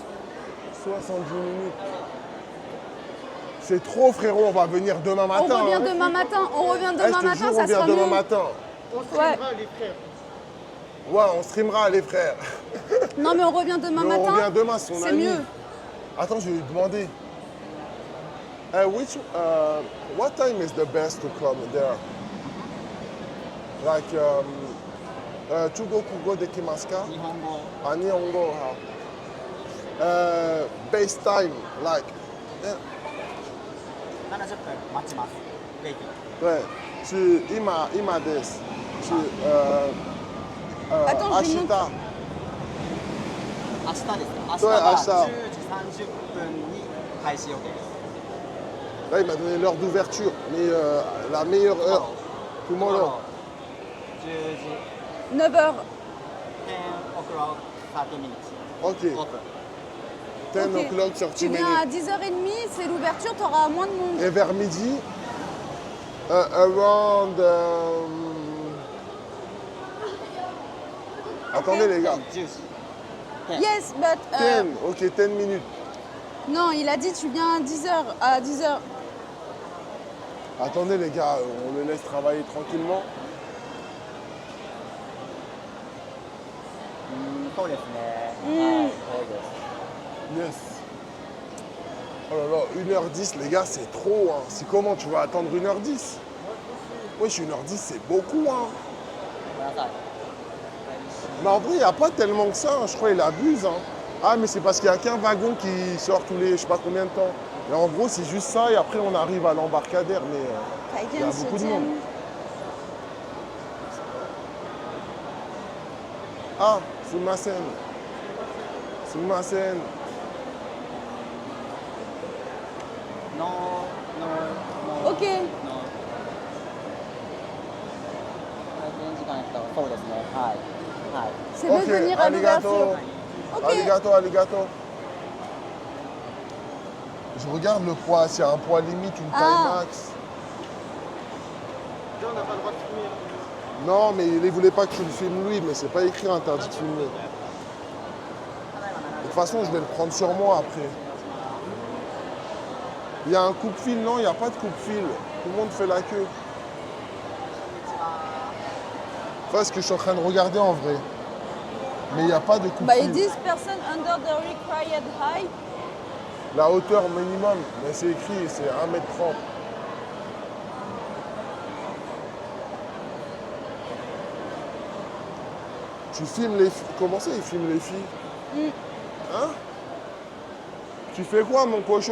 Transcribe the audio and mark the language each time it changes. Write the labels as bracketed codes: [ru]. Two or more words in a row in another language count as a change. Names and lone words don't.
[fr] 70 minutes. C'est trop, frérot. On va venir demain matin. On revient hein. demain matin. On revient Eh, demain je te matin, jure, on ça vient sera demain mieux. matin. On streamera les frères. Ouais, on streamera, les frères. Non, mais on revient demain Mais on matin. revient demain, son C'est ami. mieux. Attends, je vais lui demander. [en] What time is the best to come there? Like, [ja] 中国語できますか? 日本語。 Ah, Nihongo, [en] how? Base time, like. [ja] 70 分待ちます。ウェイティング。 Ouais,今です。 [fr] Attends, je vais [ja] Ashita. 明日ですか。明日そうは明日 10時30分に開始予定です。 [fr] Là, il m'a donné l'heure d'ouverture, mais la meilleure heure. [en] Tomorrow. [ja] 10時 [fr] 9h. [en] 10 o'clock 30 minutes. Ok. [ja] オープン。 [en] 10 Ok. o'clock, [fr] Tu [en] 30 [fr] viens [en] minutes. [fr] à 10h30, c'est l'ouverture, tu auras moins de monde. Et vers midi, around. Attendez, les gars. [ja] 10時。 [en] Yes, but... 10, ok, 10 minutes. [fr] non, il a dit tu viens à 10h. À 10h. Attendez, les gars, on le laisse travailler tranquillement. [ja] そうですね。うんはい、多いです。 [en] Yes. [fr] Oh là là, 1h10, les gars, c'est trop. Hein. C'est comment tu vas attendre 1h10? Wesh, 1h10, c'est beaucoup. Hein. [ja] ごめんなさい。 [fr] Mais en vrai, il n'y a pas tellement que ça. Hein. Je crois qu'il abuse. Hein. Ah, mais c'est parce qu'il n'y a qu'un wagon qui sort tous les je sais pas combien de temps. Mais en gros, c'est juste ça. Et après, on arrive à l'embarcadère. Mais il y a beaucoup de monde. [ja] Ah, Sumasen. Sumasen. の Ok. の閉店時間やったらそうですね。はいはい。 [fr] C'est mieux de venir à l'ouverture. Ok. [ja] ありがとう、ありがとう. [fr] Je regarde le poids, s'il y a un poids limite, une taille Ah. max. Là, on n'a pas le droit de filmer. Non, mais il ne voulait pas que tu le filmes lui, mais c'est pas écrit interdit de filmer. De toute façon, je vais le prendre sur moi après. Il y a un coupe-fil, non, il n'y a pas de coupe-fil. Tout le monde fait la queue. Enfin, ce que je suis en train de regarder en vrai. Mais il n'y a pas de Bah, ils coupe-fil. [en] disent person under the required height. [fr] La hauteur minimum, mais c'est écrit, c'est 1m30. Tu filmes les filles. Comment ça, ils filment les filles? Hein? Tu fais quoi, mon cochon?